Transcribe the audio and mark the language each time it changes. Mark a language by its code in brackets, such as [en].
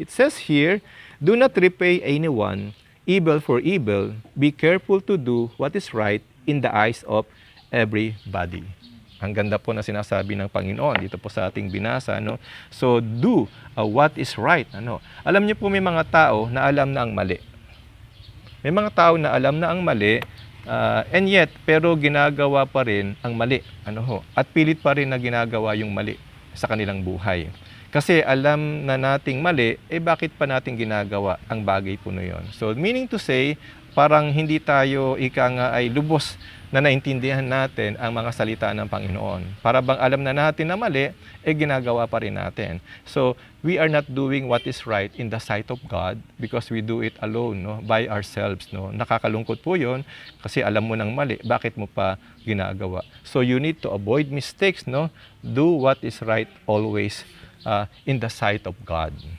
[en] It says here, do not repay anyone evil for evil. Be careful to do what is right in the eyes of everybody. [tl] Ang ganda po na sinasabi ng Panginoon dito po sa ating binasa. No? [en] So, do what is right. [tl] Alam niyo po may mga tao na alam na ang mali. May mga tao na alam na ang mali, [en] and yet, [tl] pero ginagawa pa rin ang mali. At pilit pa rin na ginagawa yung mali sa kanilang buhay. Kasi alam na nating mali, bakit pa natin ginagawa ang bagay po na yun? [en] So, meaning to say, [tl] parang hindi tayo ay lubos na naintindihan natin ang mga salita ng Panginoon. Para bang alam na natin na mali, ginagawa pa rin natin. [en] So, we are not doing what is right in the sight of God because we do it alone, no? By ourselves. No? [tl] Nakakalungkot po yun kasi alam mo ng mali, bakit mo pa ginagawa? [en] So, you need to avoid mistakes. No? Do what is right always in the sight of God.